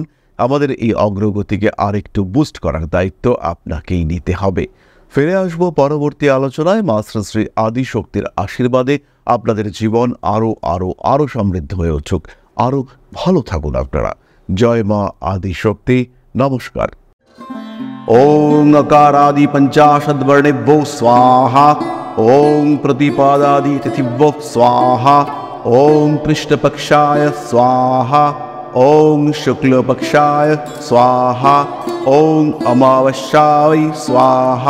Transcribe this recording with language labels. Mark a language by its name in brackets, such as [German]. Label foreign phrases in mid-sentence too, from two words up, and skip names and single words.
[Bangla] আমাদের এই অগ্রগতিকে আরেকটু বুস্ট করার দায়িত্ব আপনাকেই নিতে হবে। ফিরে আসবো পরবর্তী আলোচনায়। মা শ্রী আদি শক্তির আশীর্বাদে আপনাদের জীবন আরো সমৃদ্ধ হয়ে উঠুক। আরো ভালো থাকুন আপনারা। জয় মা আদি শক্তি। নমস্কার। [Sanskrit] ওং अकारादि पंचाशद्वर्णेभ्यो स्वाहा। ओं प्रतिपादादि तिथिभ्यो स्वाहा। ओं कृष्णपक्षाय स्वाहा। ओं शुक्लपक्षाय स्वाहा। ओं अमावस्याय स्वाहा।